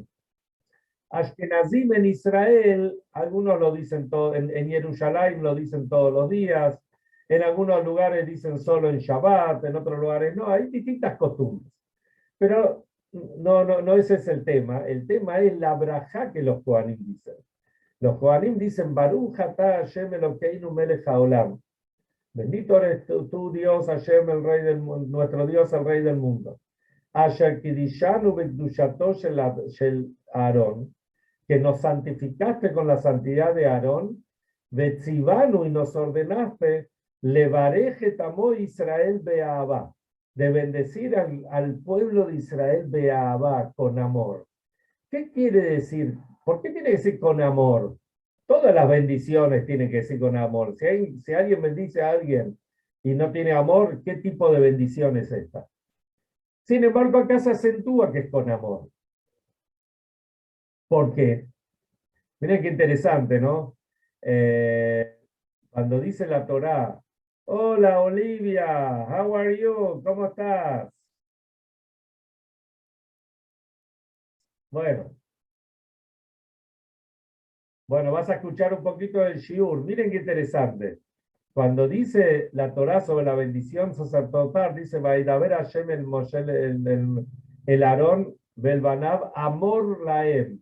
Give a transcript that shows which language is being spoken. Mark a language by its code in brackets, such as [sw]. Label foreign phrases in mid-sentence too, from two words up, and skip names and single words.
[es] Ashkenazim en Israel, algunos lo dicen en Jerusalén lo dicen todos los días, en algunos lugares dicen solo en Shabbat, en otros lugares no, hay distintas costumbres. Pero no ese es el tema es la brajá que los Kohanim dicen. Los Kohanim dicen, [he] ברוך אתה השם אלקינו מלך העולם. [es] Bendito eres tú, Dios, Hashem, nuestro Dios, el Rey del mundo. [he] אשר קדשנו בקדושתו של אהרן, [es] que nos santificaste con la santidad de Aarón, Betzivanu, y nos ordenaste, [he] לברך עמו ישראל באהבה, [es] de bendecir al pueblo de Israel beabá, con amor. ¿Qué quiere decir? ¿Por qué tiene que decir con amor? Todas las bendiciones tienen que ser con amor. Si alguien bendice a alguien y no tiene amor, ¿qué tipo de bendición es esta? Sin embargo, acá se acentúa que es con amor. ¿Por qué? Miren qué interesante, ¿no? Cuando dice la Torá, hola Olivia, [en] how are you? [es] ¿Cómo estás? Bueno, bueno, vas a escuchar un poquito del Shiur. Miren qué interesante. Cuando dice la Torá sobre la bendición sacerdotal, dice, [he] וידבר השם אל משה אל אהרן, [es] Belbanab, amor laem.